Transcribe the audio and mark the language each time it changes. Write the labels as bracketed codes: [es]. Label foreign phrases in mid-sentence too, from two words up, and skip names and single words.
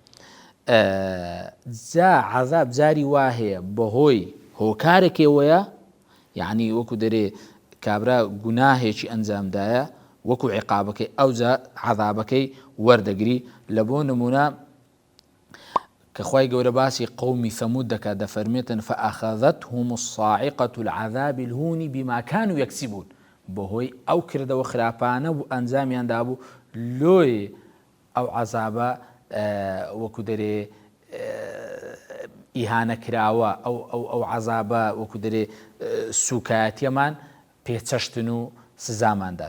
[ckb] جا عەذاب جاری وا هەیە بەهۆی هۆکارێکەوەیە، یعنی وەکو دەرێ کابرا گوناهێکی ئەنجامدایە وەکو عقابەکەی ئەوجا عەذابەکەی وەردەگری. لە بۆ نمونە کە خوای گەورە باسی قەومی ثەمود دەکات دەفەرمێتن [ar] فەئەخەذەتهم الصاعقة العذاب الهون بما كانوا يكسبون، [ckb] بەهۆی ئەو کردەوە خراپانە بوو ئەنجامیان دابوو لۆی ئەو عەذابە وەکو دەرێ ئیهانە کراوە ئەو عەذابە وەکو دەرێ سوکایەتیەمان پێچەشتن و سزاماندان.